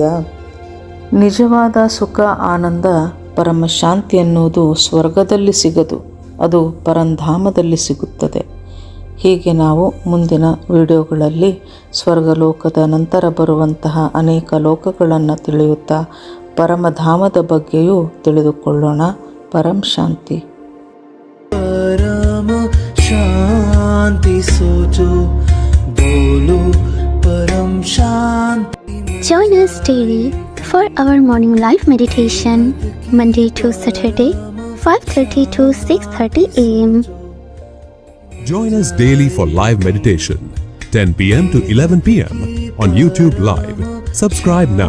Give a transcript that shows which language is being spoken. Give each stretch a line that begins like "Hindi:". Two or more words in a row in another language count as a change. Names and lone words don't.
Kannada: ನಿಜವಾದ ಸುಖ, ಆನಂದ, ಪರಮ ಶಾಂತಿ ಎನ್ನುವುದು ಸ್ವರ್ಗದಲ್ಲಿ ಸಿಗದು, ಅದು ಪರಂಧಾಮದಲ್ಲಿ ಸಿಗುತ್ತದೆ. ಹೀಗೆ ನಾವು ಮುಂದಿನ ವಿಡಿಯೋಗಳಲ್ಲಿ ಸ್ವರ್ಗಲೋಕದ ನಂತರ ಬರುವಂತಹ ಅನೇಕ ಲೋಕಗಳನ್ನು ತಿಳಿಯುತ್ತಾ ಪರಮಧಾಮದ ಬಗ್ಗೆಯೂ ತಿಳಿದುಕೊಳ್ಳೋಣ. ಪರಂ ಶಾಂತಿ.
Hindi: परम शांति सोचो बोलो परम शांति.
English: Join us daily for our morning live meditation, Monday to Saturday, 5:30 to 6:30 a.m. Join us daily for live meditation, 10 p.m. to 11 p.m. on YouTube Live. Subscribe now.